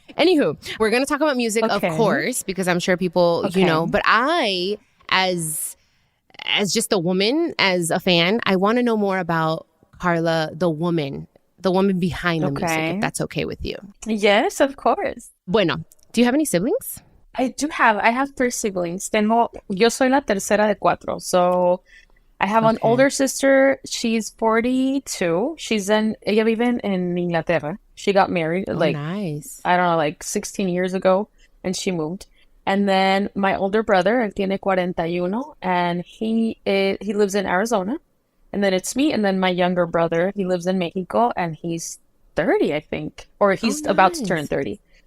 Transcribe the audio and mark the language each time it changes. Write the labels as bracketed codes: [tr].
[en] Anywho, we're going to talk about music, of course, because I'm sure people, but I, as just a woman, as a fan, I want to know more about Carla, the woman behind the music, if that's okay with you. Yes, of course. Bueno, do you have any siblings? I have 3 siblings. [es] Yo soy la tercera de 4. [en] So I have an older sister. She's 42. [es] Ella vive en Inglaterra. [en] She got married nice. I don't know, like 16 years ago, and she moved. And then my older brother, [es] él tiene 41, [en] and he lives in Arizona. And then it's me, and then my younger brother, he lives in Mexico, and he's 30, I think, or he's about to turn 30.